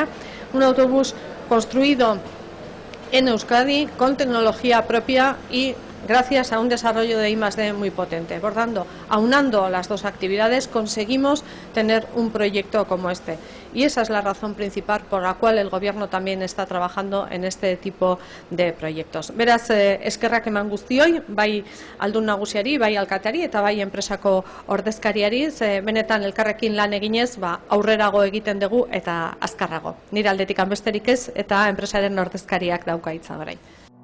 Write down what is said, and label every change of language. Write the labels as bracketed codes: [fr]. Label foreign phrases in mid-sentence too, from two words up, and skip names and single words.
[es] Un autobús construido en Euskadi con tecnología propia y gracias a un desarrollo de I+D muy potente. Por tanto, aunando las dos actividades, conseguimos tener un proyecto como este. Y esa es la razón principal por la cual el Gobierno también está trabajando en este tipo de proyectos. [eu] Beraz, eskerrak eman guztioi, bai aldun nagusiari, bai alkateari eta bai enpresako ordezkariari, benetan elkarrekin lan eginez, aurrerago egiten dugu eta azkarrago. Nire aldetik besterik ez eta enpresaren ordezkariak dauka hitza orain.